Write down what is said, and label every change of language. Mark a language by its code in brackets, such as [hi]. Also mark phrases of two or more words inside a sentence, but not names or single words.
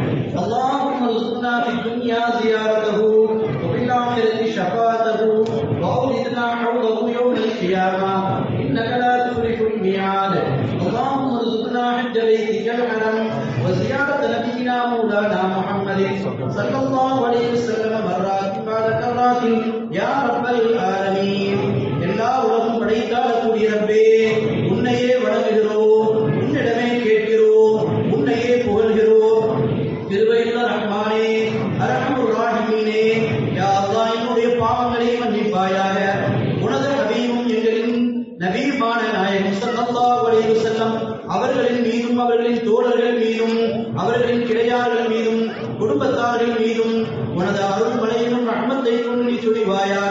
[ar] اللهم ارزقنا في الدنيا زيارته وفي الآخرة شفاعته وأوردنا حوضه يوم القيامة إنك لا تخلف الميعاد. اللهم ارزقنا حج بيتك الحرم وزيارة نبينا مولانا محمد صلى الله عليه وسلم مرات بعد مرات يا رب العالمين. [ta] எல்லா உலகம் படைத்தாளக்கூடிய ரப்பே, உன்னையே வணங்குகிறோம், உன்னிடமே கேட்கிறோம், உன்னையே புகழ்கிறோம். திருவையுள்ள ரஹ்மானே [ar] أرحم الراحمين, يا الله [ta] என்னுடைய பாவங்களை மன்னிப்பாயாக. உனது நபியும் எங்களின் நபியுமான நாயகம் [ar] صلى الله عليه وسلم [ta] அவர்களின் மீதும் அவர்களின் தோழர்கள் மீதும் அவர்களின் கிளையார்கள் மீதும் குடும்பத்தார்கள் மீதும் உனது அருள் மழையிலும் ரஹ்மத்தை கொண்டு நீ சொரிவாயாக.